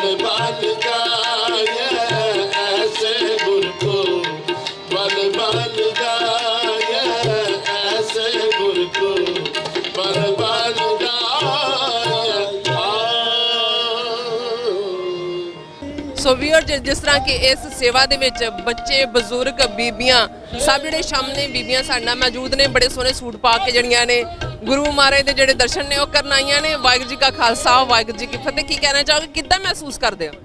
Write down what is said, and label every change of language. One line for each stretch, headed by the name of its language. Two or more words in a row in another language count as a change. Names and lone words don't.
Hindi: बल जाए ऐसे गुर को बल बल जाए ऐसे गुर को बल बल जाए
Punjabi: ਸੋ ਵੀਰ ਜਿਸ ਤਰ੍ਹਾਂ ਕਿ ਇਸ ਸੇਵਾ ਦੇ ਵਿੱਚ ਬੱਚੇ ਬਜ਼ੁਰਗ ਬੀਬੀਆਂ ਸਭ ਜਿਹੜੇ ਸਾਹਮਣੇ ਬੀਬੀਆਂ ਸਾਡੇ ਨਾਲ ਮੌਜੂਦ ਨੇ ਬੜੇ ਸੋਹਣੇ ਸੂਟ ਪਾ ਕੇ ਜਿਹੜੀਆਂ ਨੇ ਗੁਰੂ ਮਹਾਰਾਜ ਦੇ ਜਿਹੜੇ ਦਰਸ਼ਨ ਨੇ ਉਹ ਕਰਨ ਆਈਆਂ ਨੇ। ਵਾਹਿਗੁਰੂ ਜੀ ਕਾ ਖਾਲਸਾ ਵਾਹਿਗੁਰੂ ਜੀ ਕੀ ਫਤਿਹ। ਕੀ ਕਹਿਣਾ ਚਾਹੋਗੇ, ਕਿੱਦਾਂ ਮਹਿਸੂਸ ਕਰਦੇ ਹੋ?